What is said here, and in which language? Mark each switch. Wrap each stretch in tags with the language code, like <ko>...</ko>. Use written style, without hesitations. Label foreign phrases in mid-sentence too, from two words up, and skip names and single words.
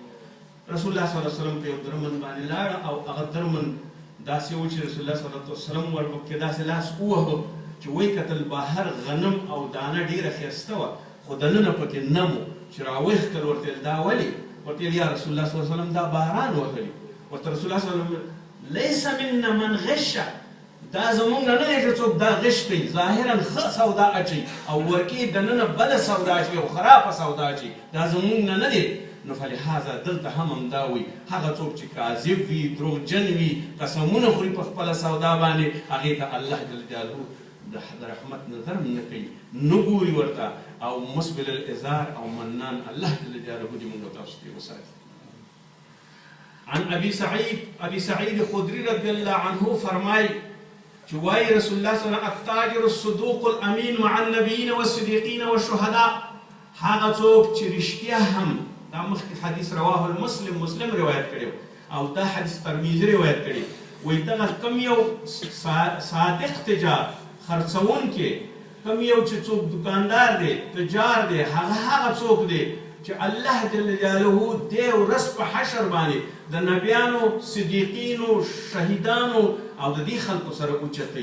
<ar>رسول الله صلی الله علیه وسلم</ar> <ps>په یو درمن باندې لاړه، او هغه درمن داسې و چې</ps> <ar>رسول الله صلی الله علیه وسلم</ar> <ps>ورپکې داسې لاس ووهه چې وایي کتل بهر غنم او دانه ډېره ښایسته وه، خو دننه پکې نم و، چې راویښتل ورته ویل دا ولې؟ ورته ویل</ps> <ar>یا رسول الله صلی الله علیه وسلم</ar> <ps>دا باران وهلي. ورته</ps> <ar>رسول الله صلی الله علیه وسلم لیس منا من غش،</ar> <ps>دا زمونږ نه دی چې څوک دا غش کوي، ظاهرا ښه سودا اچوي او ورکې دننه بله سودا اچوي او خرابه سودا اچوي، دا زمونږ نه دی. نو فلهذا دلته هم همدا وایي هغه څوک چې کاذب وي، دروغجن وي، قسمونه خوري په خپله سودا باندې، هغې ته الله</ps> <ar>جل جلاله</ar> <ps>د رحمت نظر هم نه کوي، نه ګوري ورته، او</ps> <ar>مسبل الازار</ar> <ps>او منان، الله</ps> <ar>جل جلاله</ar> <ps>دې موږ تاسو ته وساتي.</ps> <ar>عن ابي سعيد خدري رضي الله عنه</ar> <ps>فرمای چې وایي</ps> <ar>رسول الله صلی الله علیه وسلم التاجر الصدوق الامین مع النبیین والصدیقین والشهداء،</ar> <ps>هغه څوک چې رښتیا هم، دا مخکې حدیث</ps> <ar>رواه المسلم،</ar> <ps>مسلم روایت کړی او دا حدیث ترمذی روایت کړی، وایي دغه کم یو صادق تجار خرڅونکی، کم یو چې څوک دکاندار دی تجار دی، هغه څوک دی چې الله</ps> <ar>جل جلاله</ar> <ps>دې ورځ په حشر باندې د نبیانو، صدیقینو، شهیدانو او د دې خلکو سره اوچتوي.</ps>